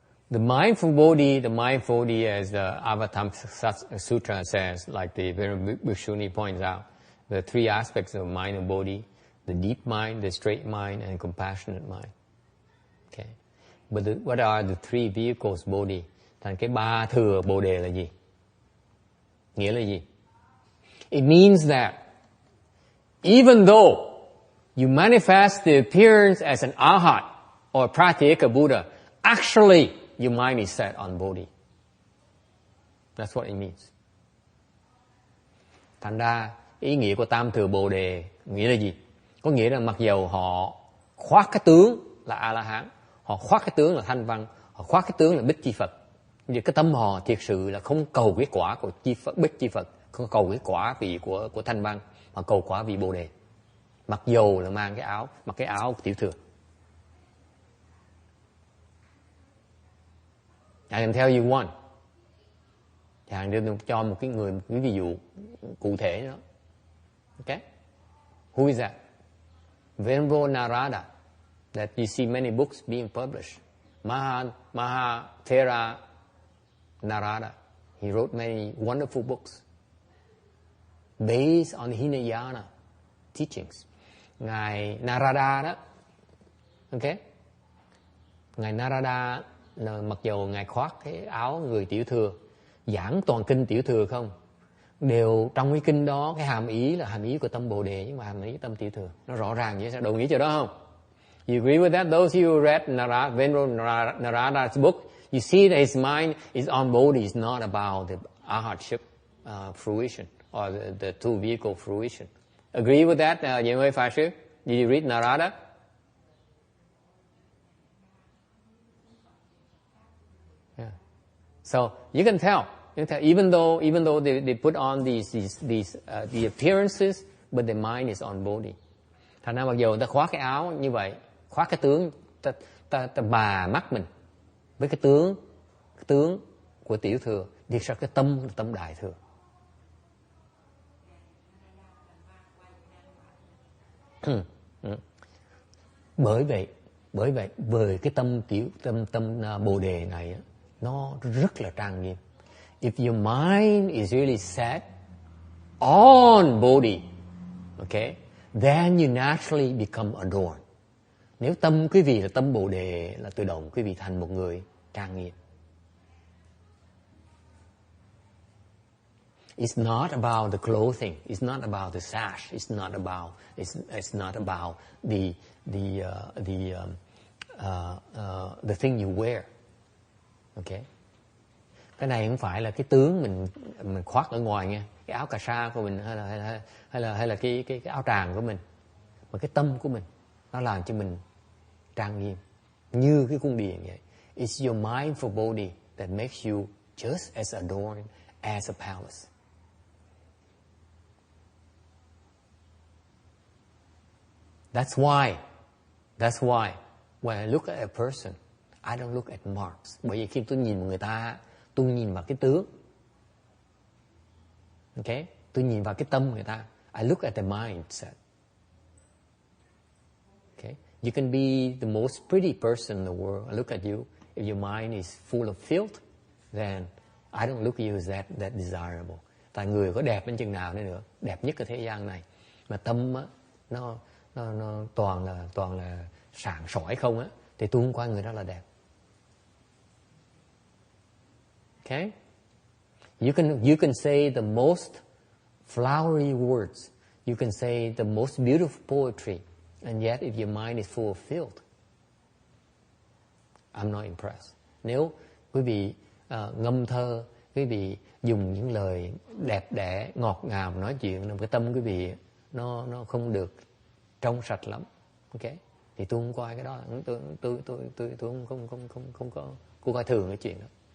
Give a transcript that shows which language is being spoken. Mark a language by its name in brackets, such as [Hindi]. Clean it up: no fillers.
[English] The mindful body, as the Avatam Sutra says, like the Bhikshuni points out, the 3 aspects of mind and body: the deep mind, the straight mind, and compassionate mind. Okay. But what are the 3 vehicles body? [Vietnamese] Thành cái 3 thừa Bồ đề là gì? Nghĩa là gì? [English] It means that even though you manifest the appearance as an arhat or pratyeka Buddha, actually your mind is set on body. That's what it means. [Vietnamese] Thành ra ý nghĩa của tam thừa Bồ đề nghĩa là gì? Có nghĩa là mặc dầu họ khoác cái tướng là A-la-hán, họ khoác cái tướng là thanh văn, họ khoác cái tướng là Bích Chi Phật, nhưng cái tâm họ thiệt sự là không cầu cái quả của Bích Chi Phật, không cầu cái quả vị của thanh văn, mà cầu quả vị Bồ đề. Mặc dầu là mặc cái áo tiểu thừa. [English] I can tell you one. [Vietnamese] Chàng đưa cho một cái ví dụ cụ thể nữa. [English] Okay? Who is that? Venerable Narada, that you see many books being published. Mahathera Narada. He wrote many wonderful books. based on Hinayana teachings. [Vietnamese] Ngài Narada đó, ok, ngài Narada là mặc dầu ngài khoác cái áo người tiểu thừa, giảng toàn kinh tiểu thừa không, đều trong cái kinh đó cái hàm ý là hàm ý của tâm Bồ Đề, nhưng mà hàm ý tâm tiểu thừa nó rõ ràng vậy. Sao đồng ý chỗ đó không? [English] You agree with that? Those who read Venerable Narada's book, you see that his mind is on Bodhi, it's not about the arhatship fruition or the two vehicle fruition. Agree with that, Diện Huệ Pháp Sư? Did you read Narada? Yeah. So you can tell, even though they put on these the appearances, but the mind is on Bodhi. [Vietnamese] Thành ra mặc dù ta khoác cái áo như vậy, khoác cái tướng, ta bà mắt mình với cái tướng của tiểu thừa, thì sao cái tâm đại thừa. Bởi vậy về cái tâm Bồ Đề này nó rất là trang nghiêm. [English] If your mind is really set on Bodhi, okay, then you naturally become adorned. [Vietnamese] Nếu tâm quý vị là tâm Bồ Đề, là tự động quý vị thành một người trang nghiêm. [English] It's not about the clothing. It's not about the sash. It's not about the thing you wear. Okay. [Vietnamese] Cái này không phải là cái tướng mình khoác ở ngoài nha, cái áo cà sa của mình hay là cái áo tràng của mình, mà cái tâm của mình nó làm cho mình trang nghiêm như cái cung điện vậy. [English] It's your mindful body that makes you just as adorned as a palace. That's why when I look at a person, I don't look at marks. [Vietnamese] Bởi vì khi tôi nhìn một người ta, tôi nhìn vào cái tướng. Okay? Tôi nhìn vào cái tâm người ta. [English] I look at the mindset. Okay? You can be the most pretty person in the world. I look at you. If your mind is full of filth, then I don't look at you as that desirable. [Vietnamese] Tại người có đẹp đến chừng nào nữa, đẹp nhất ở thế gian này, mà tâm á, nó toàn là sảng sỏi không á, thì tôi không coi người đó là đẹp. [English] Okay? You can say the most flowery words. You can say the most beautiful poetry. And yet if your mind is full of filth, I'm not impressed. [Vietnamese] Nếu quý vị ngâm thơ, quý vị dùng những lời đẹp đẽ, ngọt ngào nói chuyện, cái tâm quý vị nó không được trong sạch lắm. Okay? Thì tôi không coi cái đó, tôi không có coi thường cái chuyện đó.